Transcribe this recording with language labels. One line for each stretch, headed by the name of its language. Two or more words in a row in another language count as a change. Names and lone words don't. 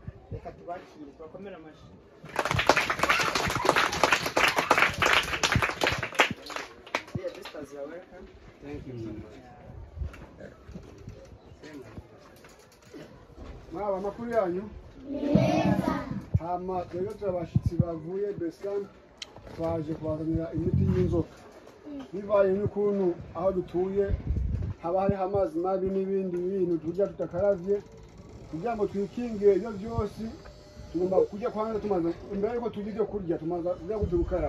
Rundi: Reka tubakire, turakomera amashi.
English: Yeah, sisters, you are welcome. Thank you so much.
Rundi: Mwaba makuru yanyu? Hama twebwe turabashitsi bavuye
English: base camp,
Rundi: twaje kubazanira imiti y'inzoka. Bivaye n'ukuntu aho dutuye haba hariho amazi mabi n'ibindi bintu turya tutakaravye, kugira ngo twikingire ibyo byose tugomba kujya kwanza tumaze imbere yuko turya ibyo kurya tumaze kujya gukaraba.